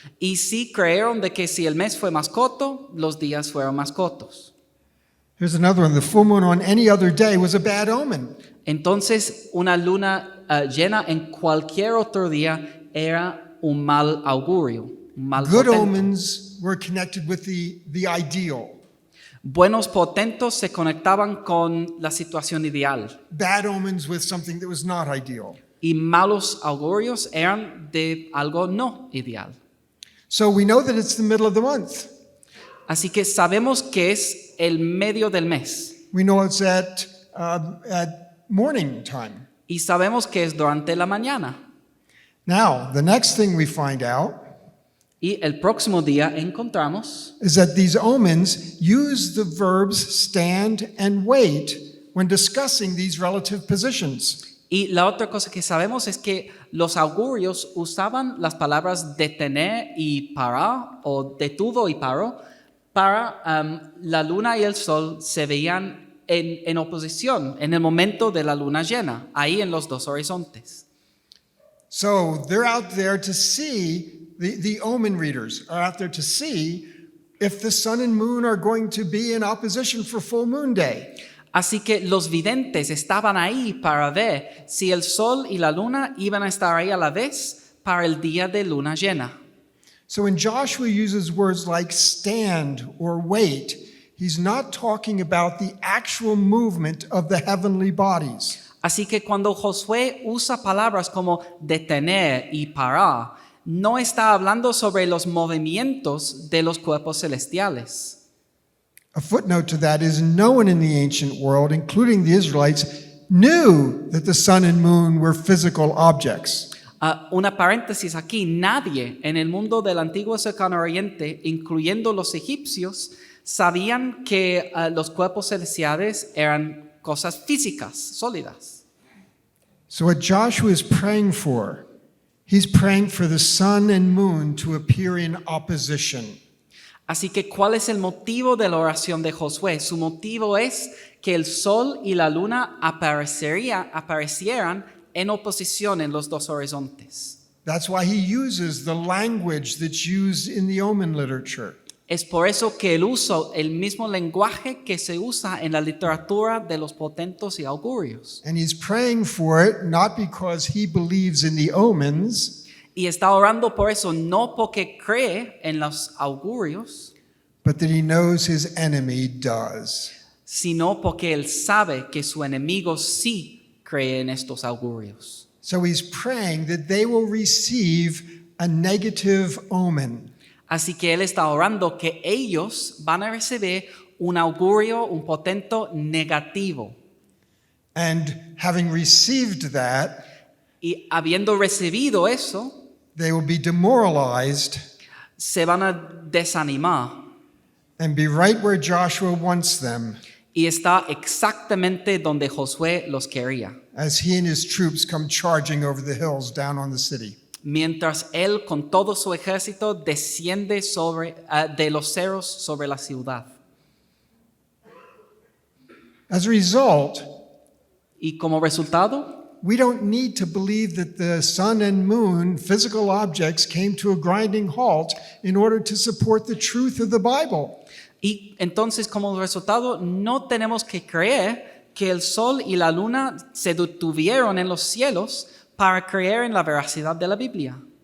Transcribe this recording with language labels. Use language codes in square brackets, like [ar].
[es] Y sí creyeron de que si el mes fue más corto, los días fueron más cortos. [en] Here's another one. The full moon on any other day was a bad omen. [es] Entonces, una luna llena en cualquier otro día era un mal augurio, un mal [en] Good [es] portento. [en] omens were connected with the ideal. [es] Buenos portentos se conectaban con la situación ideal [en] Bad omens with something that was not ideal. [es] y malos augurios eran de algo no ideal. [en] So we know that it's the middle of the month. [es] Así que sabemos que es el medio del mes [en] We know it's at morning time. [es] y sabemos que es durante la mañana. [en] Now, the next thing we find out [es] Y el próximo día encontramos [en] is that these omens use the verbs stand and wait when discussing these relative positions. [es] y la otra cosa que sabemos es que los augurios usaban las palabras detener y parar o detuvo y paró para la luna y el sol se veían en oposición en el momento de la luna llena, ahí en los dos horizontes. [en] So they're out there to see, the omen readers are out there to see if the sun and moon are going to be in opposition for full moon day. [es] Así que los videntes estaban ahí para ver si el sol y la luna iban a estar ahí a la vez para el día de luna llena. [en] So when Joshua uses words like stand or wait, he's not talking about the actual movement of the heavenly bodies. [es] Así que cuando Josué usa palabras como detener y parar, no está hablando sobre los movimientos de los cuerpos celestiales. [en] A footnote to that is no one in the ancient world, including the Israelites, knew that the sun and moon were physical objects. [es] Una paréntesis aquí, nadie en el mundo del antiguo cercano oriente, incluyendo los egipcios, sabían que los cuerpos celestiales eran cosas físicas, sólidas. [en] So what Joshua is praying for, he's praying for the sun and moon to appear in opposition. [es] Así que, ¿cuál es el motivo de la oración de Josué? Su motivo es que el sol y la luna aparecieran en oposición en los dos horizontes. [en] That's why he uses the language that's used in the Omen literature. [es] Es por eso que él usa el mismo lenguaje que se usa en la literatura de los portentos y augurios. [en] And he's praying for it not because he believes in the omens, [es] Y está orando por eso, no porque cree en los augurios, [en] but that he knows his enemy does. [es] sino porque él sabe que su enemigo sí cree en estos augurios. [en] So he's praying that they will receive a negative omen. [es] Así que él está orando que ellos van a recibir un augurio, un portento negativo. [en] And having received that, [es] Y habiendo recibido eso, [en] they will be demoralized [es] se van a desanimar. [en] and be right where Joshua wants them [es] Y está exactamente donde Josué los quería. [en] as he and his troops come charging over the hills down on the city. [es] Mientras él con todo su ejército desciende de los cerros sobre la ciudad. [en] As a result, [es] Y como resultado, [en] we don't need to believe that the sun and moon, physical objects, came to a grinding halt in order to support the truth of the Bible. [es] y entonces como resultado no tenemos que creer que el sol y la luna se detuvieron en los cielos para creer en la veracidad de la Biblia.